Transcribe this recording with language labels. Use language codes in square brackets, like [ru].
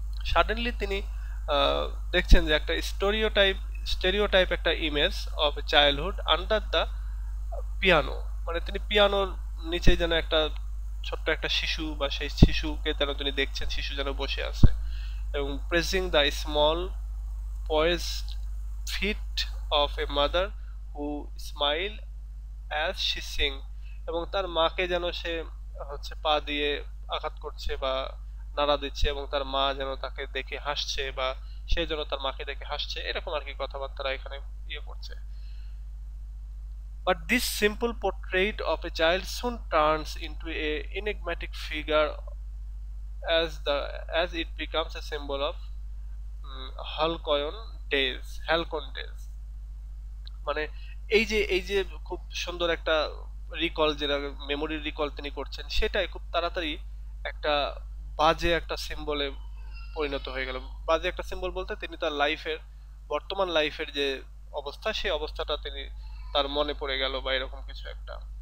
[bn] Suddenly তিনি দেখছেন যে একটা স্টেরিওটাইপ একটা [en] image of childhood under the piano, [bn] মানে তিনি পিয়ানোর নিচে যেন একটা ছোট্ট একটা শিশু বা সেই শিশুকে যেন তিনি দেখছেন, শিশু যেন বসে আছে এবং [en] Pressing the small poised feet of a mother who smile as she sing। [bn] এবং তার মাকে যেন সে হচ্ছে পা দিয়ে আঘাত করছে বা নাড়া দিচ্ছে, এবং তার মা যেন তাকে দেখে হাসছে বা সে যেন তার মাকে দেখে হাসছে, এরকম আর কি কথাবার্তা এখানে ইয়ে করছে। [en] But this simple portrait of a child soon turns into a enigmatic figure as it becomes a symbol of Halcyon, days, halcyon days. [bn] মানে এই যে খুব সুন্দর একটা রিকল, যেটা মেমোরির রিকল তিনি করছেন, সেটাই খুব তাড়াতাড়ি একটা বাজে একটা সিম্বলে পরিণত হয়ে গেল। বাজে একটা সিম্বল বলতে তিনি তার লাইফের, বর্তমান লাইফের যে অবস্থা, সেই অবস্থাটা তিনি তার মনে পড়ে গেল বা এরকম কিছু একটা।